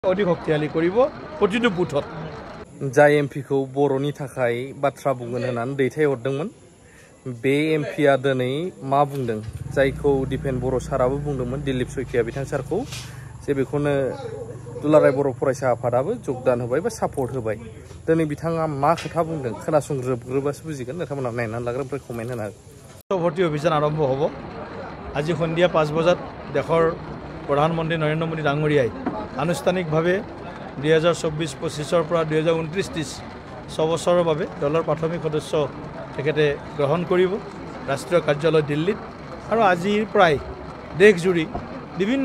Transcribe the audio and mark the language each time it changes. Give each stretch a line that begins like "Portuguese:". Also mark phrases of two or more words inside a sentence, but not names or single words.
Assamese: অধিক শক্তিশালী কৰিব প্ৰতিটো বুথত
Bodo: जाय एमपिखौ बर'नि थाखाय बाथ्रा बुंगोन होननानै दैथायहरदोंमोन बे एमपिआ दिनै मा बुंदों जायखौ दिपेन बर' साराबो बुंदोंमोन दिलीप सयकिया बिथां सारखौ जे बेखौनो दुलाराय बर' फरायसा आफादाबो योगदान होबाय बा सापर्ट होबाय दिनै बिथाङा मा खोथा बुंदों खोनासंग्रोबासो बुजिगोन नोंथांमोना नायनानै लाग्रो ओमफ्राय कमेन्ट होनो हागोन।
Assamese: ভৰ্তি অভিযান আৰম্ভ হ'ব আজি সন্ধিয়া 5 বজাত দেশৰ প্ৰধানমন্ত্ৰী নৰেন্দ্ৰ মোদী ডাঙৰীয়াই আনুষ্ঠানিকভাৱে 2024-25 পৰা 2029-30 বছৰৰ বাবে দলৰ প্ৰাথমিক সদস্য তেখেতে গ্ৰহণ কৰিব ৰাষ্ট্ৰীয় কাৰ্যালয় দিল্লীত আৰু আজিৰ প্ৰায় দেশজুৰি বিভিন্ন